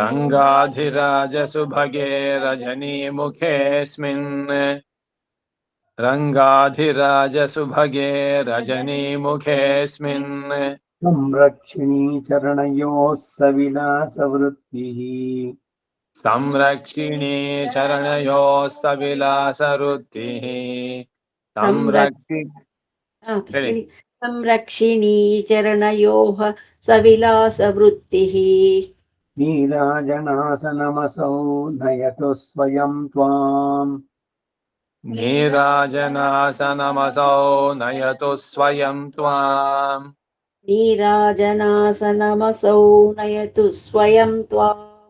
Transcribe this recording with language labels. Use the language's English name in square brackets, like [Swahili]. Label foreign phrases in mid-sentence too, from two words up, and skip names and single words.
[Sanskrit] रङ्गाधिराजसुभगे रजनीमुखेऽस्मिन् रङ्गाधिराजसुभगे रजनीमुखेऽस्मिन् संरक्षिणी चरणयोः सविलासवृत्तिः संरक्षिणी चरणयोः सविलासवृत्तिः ಹೇಳಿ. ಸಂರಕ್ಷಿಣೀ ಚರಣಯೋಃ ಸವಿಲಾಸವೃತ್ತಿಃ नीराजनासनमसौ नयतु स्वयं त्वाम् नीराजनासनमसौ नयतु स्वयं त्वाम् ನೀರಾಜನಾಸನಮಸೌ ನಯತು ಸ್ವಯಂ ತ್ವಾಂ